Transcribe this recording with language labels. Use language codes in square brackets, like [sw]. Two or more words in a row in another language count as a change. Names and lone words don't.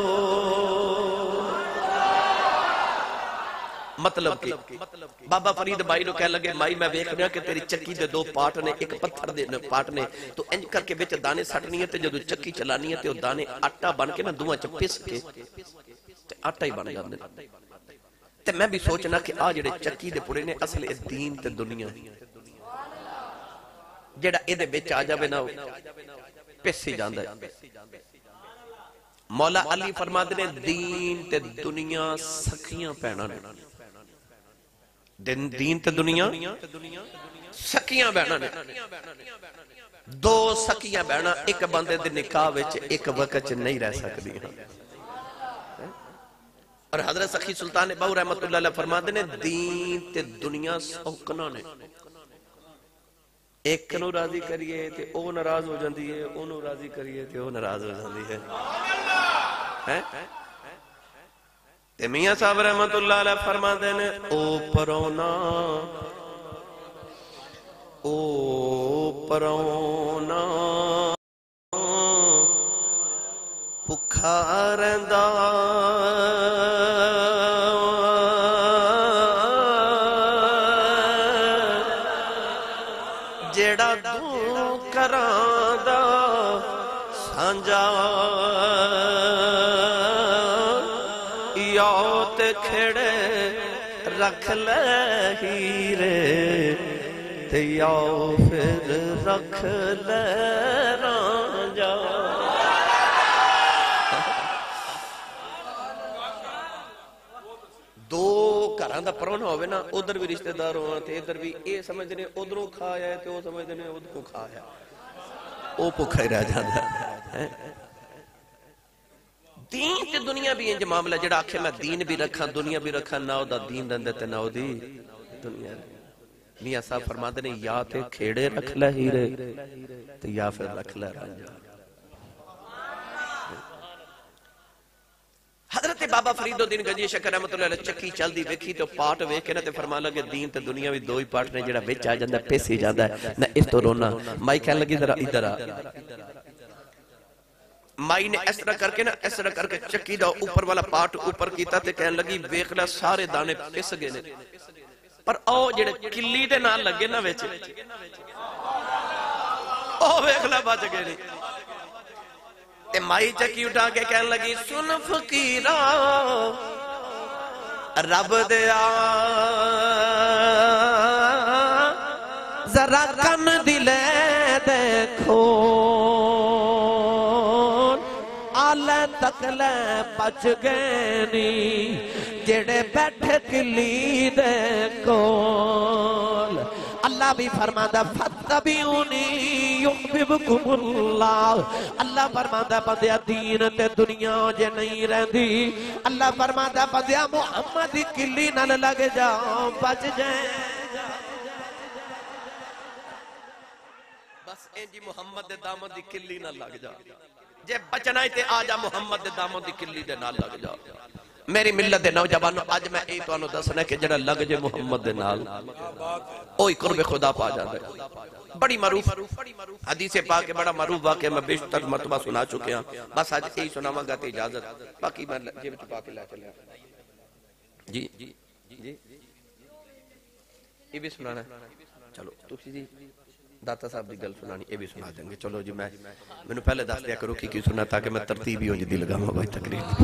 [pa] مطلب کہ بابا فرید مائی نو کہہ لگے مائی میں ویکھ رہا کہ تیری چکی دے 2 پارٹ نے, ایک پتھر دے پارٹ نے, تو انج کر کے وچ دانے سٹنی ہے تے جدو چکی چلانی ہے تے او دانے آٹا بن کے نا دوواں چ پس کے تے آٹا ہی بن جاندے. تے میں بھی سوچنا کہ آ جڑے چکی دے پورے نے اصل اے دین تے دنیا جڑا اے دے وچ آ جاوے نا پس ہی جاندا ہے. مولا علی فرماتے نے دین تے دنیا سکھیاں پہنا نے. دین تے دنیا سکیاں بہنا نے. 2 سکیاں بہنا ایک بندے دے نکاح وچ ایک وقت نہیں رہ سکتی. اور حضرت سخی سلطان بہو رحمت اللہ علیہ فرماتے نے دین تے دنیا سوکنا نے. ایک نو راضی کریے تے او ناراض ہو جاندی ہے, او نو راضی کریے تے او ناراض ہو جاندی ہے. تے میاں صاحب رحمت اللہ علیہ فرماتے ہیں او پرونا بھکھا رہندا جیڑا دو کراں دا سانجا تے کھڑے رکھ لے ہیرے تے یاو پھر رکھ لے رانجا. دو گھراں دا پرونا ہوئے نا ادھر بھی رشتہ دار ہونا تے ادھر بھی اے سمجھتے ہیں ادھروں کھایا ہے تے او سمجھتے ہیں ادھروں کھایا او بھکھا ہی رہ جاتا ہے. دین تے دنیا بھی انج معاملہ جڑا آکھے میں دین بھی رکھا دنیا بھی رکھا نہ دا دین رہندے تے نہ دی دنیا. میاں صاحب فرماتے ہیں یا تے کھیڑے رکھ لے ہیرے تے یا پھر رکھ لے رانجا. حضرت بابا فرید الدین گنجی شکر رحمت اللہ علیہ چکی چل دی ویکھی تو پارٹ ویکھ کے نا تے فرمان لگے دین تے دنیا بھی 2 ہی پارٹ نے جڑا وچ آ جاندا پیس ہی جاندا ہے نہ اس تو رونا. مائی کہنے لگی ذرا ادھر آ. مائی نے اس طرح کر کے چکی دا اوپر والا پارٹ اوپر کیتا تے کہنے لگی ویکھ لے سارے دانے پس گئے نے پر او جڑے کلی دے نال لگے نا وچ او ویکھ لے بچ گئے نے. تے مائی چکی اٹھا کے کہنے لگی سن فقیرا رب دیا ذرا کن دلے دیکھو آلے تک لے بچ گئے نی جڑے بیٹھے کلی دے کول اللہ بھی فرماتا [ar] فَاتَّبِعُونِي يُحْبِبْكُمُ اللَّهُ [pa] اللہ فرماتا بندیا دین تے دنیا جے نہیں رہندی اللہ فرماتا بندیا محمد دی کلی نہ لگ جاؤ بچ جائیں بس انجی محمد دے دامن دی کلی نہ لگ جا جے بچنا ہی تے آجا محمد دے دامن دی کلی دے نہ لگ جا میری ملت دے نوجوانوں آج میں ای تو انہوں دسنا کہ جڑا لگ جے محمد دے نال اوہی قرب خدا پا جاتا ہے [ur] بڑی معروف حدیث پاک کے بڑا معروف واقعہ میں بیشتر مرتبہ سنا چکے ہیں بس آج یہی [pa] سناواں گا تے اجازت باقی میں جیب چھپا کے لے چلے جی [ur] یہ بھی سنانا ہے چلو تو جی [pa] داتا صاحب دی گل سنانی [ur] یہ بھی سنا دیں گے چلو جی میں نے پہلے دس دیا کرو کی سنا تاکہ میں ترتیب ہی ہو جی لگا ہوں بھائی تقریر